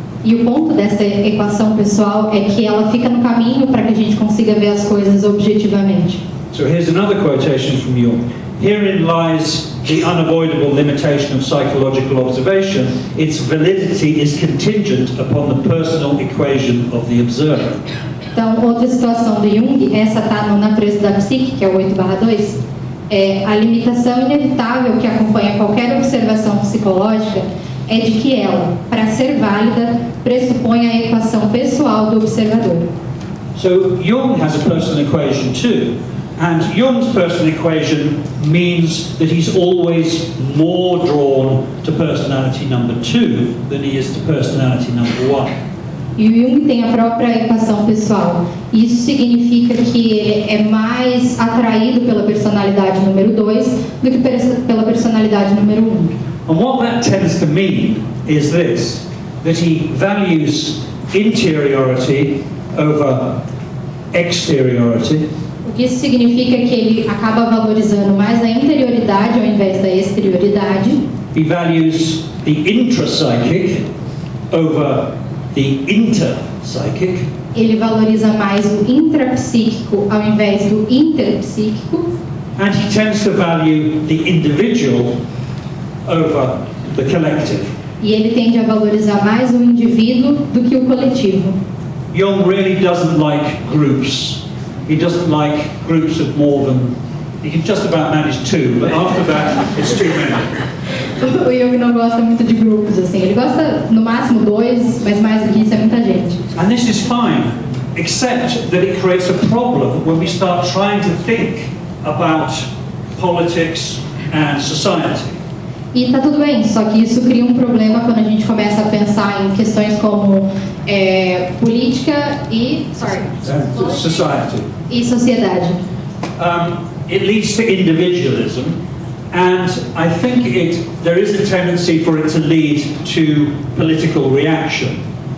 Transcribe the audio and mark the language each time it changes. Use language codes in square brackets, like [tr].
[pt] E o ponto dessa equação pessoal é que ela fica no caminho para que a gente consiga ver as coisas objetivamente. [en] So here's another quotation from Jung. Herein lies the unavoidable limitation of psychological observation. Its validity is contingent upon the personal equation of the observer. [pt] Então, outra situação do Jung, essa está na natureza da psique, que é o 8/2, é a limitação inevitável que acompanha qualquer observação psicológica é de que ela, para ser válida, pressupõe a equação pessoal do observador. [en] So Jung has a personal equation too, and Jung's personal equation means that he's always more drawn to personality number 2 than he is to personality number 1. [pt] E o Jung tem a própria equação pessoal. Isso significa que ele é mais atraído pela personalidade número 2 do que pela personalidade número 1. [en] And what that tends to mean is this, that he values interiority over exteriority. [pt] O que isso significa que ele acaba valorizando mais a interioridade ao invés da exterioridade. [en] He values the intrapsychic over the interpsychic. [pt] Ele valoriza mais o intrapsíquico ao invés do interpsíquico. [en] And he tends to value the individual over the collective. [pt] E ele tende a valorizar mais o indivíduo do que o coletivo. [en] Jung really doesn't like groups. He doesn't like groups of more than... He can just about manage 2, but after that, it's too many. [pt] O Jung não gosta muito de grupos, assim. Ele gosta, no máximo, 2, mas mais do que isso é muita gente. [en] And this is fine, except that it creates a problem when we start trying to think about politics and society. [pt] E tá tudo bem, só que isso cria um problema quando a gente começa a pensar em questões como política e... [en] Society. [pt] E sociedade. [en] It leads to individualism, and I think there is a tendency for it to lead to political reaction.